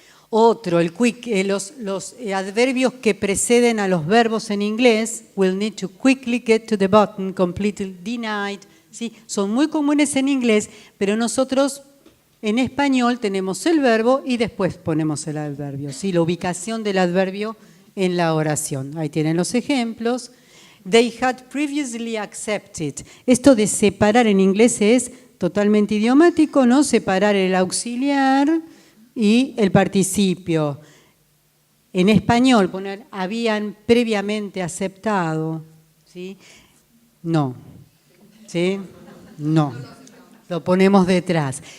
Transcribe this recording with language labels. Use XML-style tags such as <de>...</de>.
<es>Otro, los adverbios que preceden a los verbos en inglés,</es> <en>will need to quickly get to the button, completely denied,</en> <es>¿sí? Son muy comunes en inglés, pero nosotros en español tenemos el verbo y después ponemos el adverbio, ¿sí? La ubicación del adverbio en la oración. Ahí tienen los ejemplos.</es> <en>They had previously accepted.</en> <es>Esto de separar en inglés es totalmente idiomático, ¿no? Separar el auxiliar y el participio. En español, poner habían previamente aceptado, ¿sí? No. ¿Sí? No. Lo ponemos detrás.</es>